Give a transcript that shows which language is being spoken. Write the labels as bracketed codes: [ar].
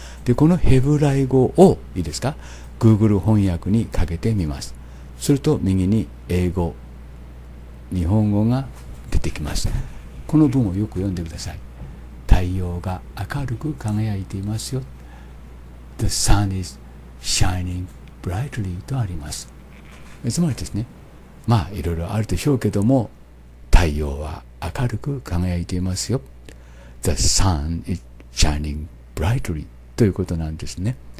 [ja] で、このヘブライ語を、いいですか、Google 翻訳にかけてみます。すると、右に英語、日本語が出てきます。この文をよく読んでください。太陽が明るく輝いていますよ。 [en] The sun is shining brightly [ja] とあります。つまりですね、まあいろいろあるでしょうけども、太陽は明るく輝いていますよ。 [en] The sun is shining brightly [ja] ということなんですね。